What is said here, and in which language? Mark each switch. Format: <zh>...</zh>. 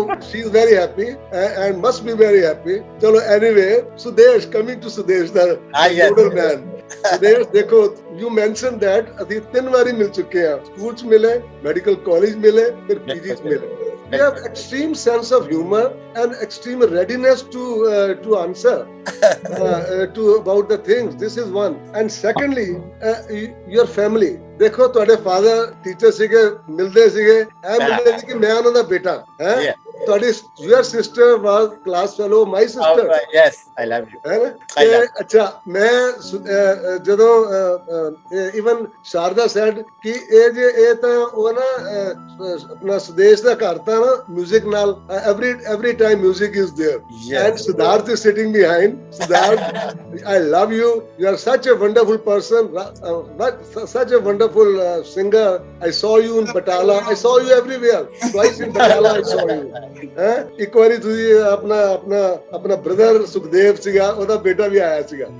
<en>she is very happy and must be very happy चलो anyway Sudesh coming to Sudesh the model man Sudesh देखो you mention that</en> <hi>अभी 3 बारी मिल चुके हैं स्कूल मिले मेडिकल कॉलेज मिले फिर पीजी मिले</hi> <en>you have extreme sense of humor and extreme readiness to answer to about the things. This is one. And secondly, your family.</en> <pa>देखो ਤੁਹਾਡੇ ਫਾਦਰ ਟੀਚਰ ਸੀਗੇ ਮਿਲਦੇ ਸੀਗੇ ਐ ਮਿਲਦੇ ਸੀ ਕਿ ਮੈਂ ਉਹਨਾਂ ਦਾ ਬੇਟਾ ਹੈ ਤੁਹਾਡੀ</pa> <en>your sister was class fellow my sister. Yes, I love you.</en> <pa>ਹੈ ਨਾ ਅੱਛਾ ਮੈਂ ਜਦੋਂ</pa> <en>even Sharda said</en> <pa>ਕਿ ਇਹ ਤਾਂ ਉਹ ਨਾ ਆਪਣਾ ਸੁਦੇਸ਼ ਦਾ ਘਰ ਤਾਂ ਨਾ music ਨਾਲ</pa> <en>every time music is there. And Siddharth is sitting behind. Siddharth, I love you. You are such a wonderful person. Such a wonderful singer. I saw you in Batala. I saw you everywhere. Twice in Batala I saw you.</en> <pa>ਇੱਕ ਵਾਰੀ ਤੁਸੀਂ ਆਪਣਾ brother Sukhdev ਸੀਗਾ ਉਹਦਾ ਬੇਟਾ ਵੀ ਆਇਆ ਸੀਗਾ</pa>